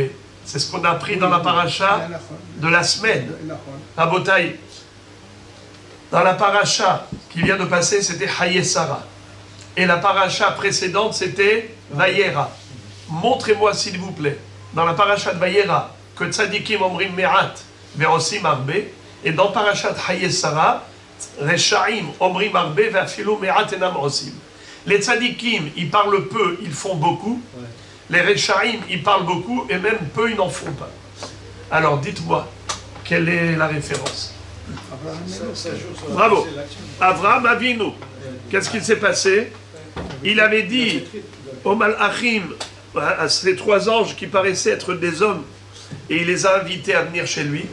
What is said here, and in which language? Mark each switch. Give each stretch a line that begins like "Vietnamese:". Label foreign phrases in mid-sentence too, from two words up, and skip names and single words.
French: C'est ce qu'on a appris dans la paracha de la semaine. Rabotai, dans la paracha qui vient de passer, c'était Hayesara. Et la paracha précédente, c'était Vayera. Montrez-moi, s'il vous plaît, dans la paracha de Vayera, que
Hebrew: צדיקים אומרים מעט ועושים הרבה.
French: Et dans parachat Hayesara,
Hebrew: רשעים אומרים הרבה ואפילו מעט אינם עושים.
French: Les tzadikim, ils parlent peu, ils font beaucoup. Les Reshaim, ils parlent beaucoup, et même peu, ils n'en font pas. Alors, dites-moi, quelle est la référence? Bravo. Avraham Avinu. Qu'est-ce qu'il s'est passé? Il avait dit aux Malachim, à ces 3 anges qui paraissaient être des hommes, et il les a invités à venir chez lui.